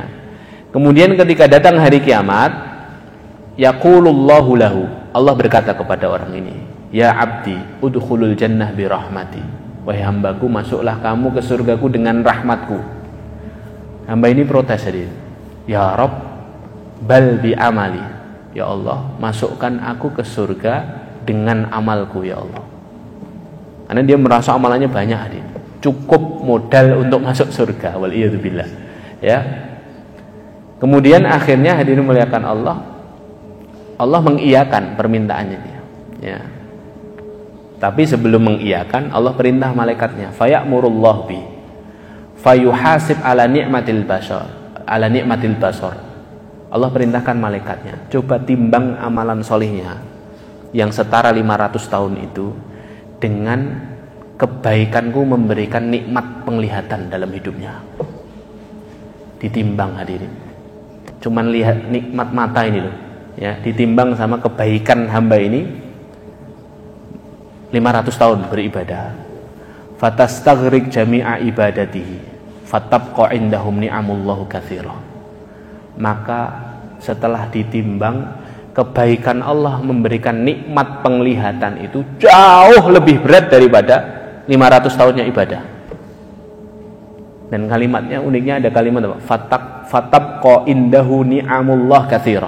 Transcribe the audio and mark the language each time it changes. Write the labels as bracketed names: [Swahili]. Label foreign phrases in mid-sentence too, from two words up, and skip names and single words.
[Indonesian] Kemudian ketika datang hari kiamat, [Arabic] يقول الله له, [Indonesian] Allah berkata kepada orang ini, [Arabic] يا عبدي ادخل الجنة برحمتي. [Indonesian] Wahai hambaku, masuklah kamu ke surgaku dengan rahmatku. Hamba ini protes tadi. [Arabic] يا رب, بل بعملي. يا الله, [Indonesian] masukkan aku ke surga dengan amalku [Arabic] يا الله. [Indonesian] Karena dia merasa amalannya banyak hadir. Cukup modal untuk masuk surga. Waliyadzubillah. Ya. Kemudian akhirnya hadirin muliakan Allah mengiyakan permintaannya dia. Ya. Tapi sebelum mengiyakan, Allah perintah malaikatnya, [Arabic] فيأمر الله بـ فيحاسب على نعمة البصر. [Indonesian] Allah perintahkan malaikatnya, coba timbang amalan solihnya yang setara 500 tahun itu dengan kebaikanku memberikan nikmat penglihatan dalam hidupnya. Ditimbang hadirin. Cuman lihat nikmat mata ini loh, ya, ditimbang sama kebaikan hamba ini 500 tahun beribadah. [Arabic] فتستغرق جميع عبادته فتبقى عندهم نعم الله كثيرة. [Indonesian] Maka setelah ditimbang, kebaikan Allah memberikan nikmat penglihatan itu jauh lebih berat daripada 500 tahunnya ibadah. Dan kalimatnya uniknya ada kalimat apa? [Arabic] فتبقى عنده نعم الله كثيرة.